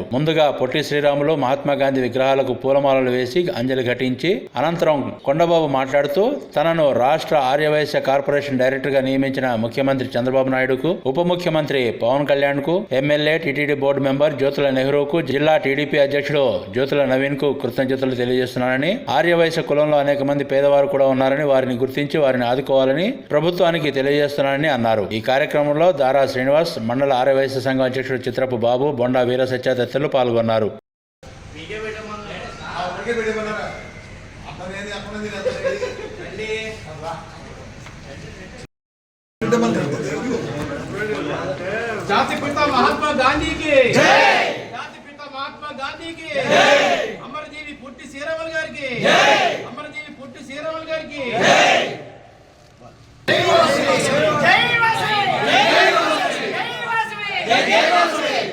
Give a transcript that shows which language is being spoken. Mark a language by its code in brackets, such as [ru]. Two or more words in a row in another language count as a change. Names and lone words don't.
[te] ముందుగా పొట్టి శ్రీరాములు, మహాత్మా గాంధీ విగ్రహాలకు పూలమాలలు వేసి అంజలి ఘటించి అనంతరం కొండబాబు మాట్లాడుతూ తనను రాష్ట్ర ఆర్యవైశ్య కార్పొరేషన్ డైరెక్టర్గా నియమించిన ముఖ్యమంత్రి చంద్రబాబు నాయుడుకు, ఉప ముఖ్యమంత్రి పవన్ కళ్యాణ్ కు, ఎమ్మెల్యే, టీటీడీ బోర్డు మెంబర్ జ్యోతుల నెహ్రూకు, జిల్లా టీడీపీ అధ్యక్షుడు జ్యోతుల నవీన్ కు కృతజ్ఞతలు తెలియజేస్తున్నానని, ఆర్యవైశ్య కులంలో అనేక మంది పేదవారు కూడా ఉన్నారని, వారిని గుర్తించి వారిని ఆదుకోవాలని ప్రభుత్వానికి తెలియజేస్తున్నానని అన్నారు. ఈ కార్యక్రమంలో దారా శ్రీనివాస్, మండల ఆర్యవైశ్య సంఘం అధ్యక్షుడు చిత్రపు బాబు, బొండా వీర సత్య తదితరులు పాల్గొన్నారు. [hi] जाति पिता महात्मा गांधी की जय, जाति पिता महात्मा गांधी की जय, अमरजीवी पुट्टी श्रीरामुलु गारी की जय, अमरजीवी पुट्टी श्रीरामुलु गारी की जय, जय वासवी, जय वासवी, जय वासवी, जय वासवी, जय वासवी,